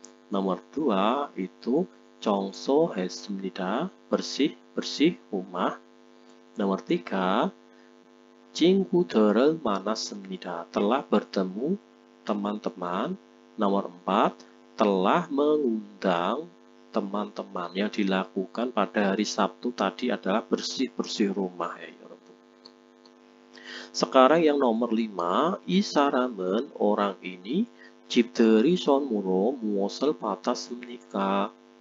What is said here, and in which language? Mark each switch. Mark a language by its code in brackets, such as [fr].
[id] Nomor 2 itu [ko] 청소했습니다. [id] bersih rumah. [ko] Nomor 3, 친구들을 만났습니다. [id] Telah bertemu teman-teman. Nomor 4, telah mengundang teman-teman. Yang dilakukan pada hari Sabtu tadi adalah bersih rumah ya. Sekarang yang nomor 5, [ko] 이 사람은 [id] orang ini [ko] 집들이 선물로 무엇을 받았습니까?